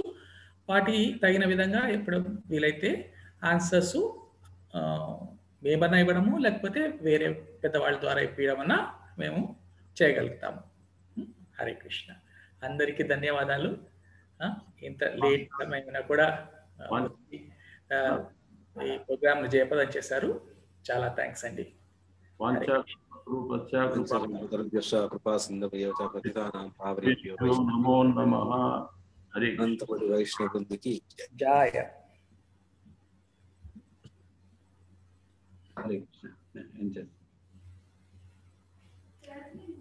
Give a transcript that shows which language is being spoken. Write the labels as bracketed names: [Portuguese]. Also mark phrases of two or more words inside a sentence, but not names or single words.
[Telugu] వాటి తగిన విధంగా ఎప్పుడు వీలైతే ఆన్సర్స్ మేమన్నా ఇవ్వడము, లేకపోతే వేరే పెద్దవాళ్ళ ద్వారా ఇప్పించడమన్నా మేము చేయగలుగుతాము. హరే కృష్ణ. అందరికీ ధన్యవాదాలు. ఇంత లేట్ సమయమైనా కూడా ఈ ప్రోగ్రామ్ జయప్రదం చేశారు. చాలా థ్యాంక్స్ అండి. [Sanskrit] कृपा सिंधुभ्यो च पतितानां पावनेभ्यो नमो नमः. [Telugu] అనంతపడి వైష్ణవ బృందికి జయ. హరే కృష్ణ. ఏం చేస్తాం?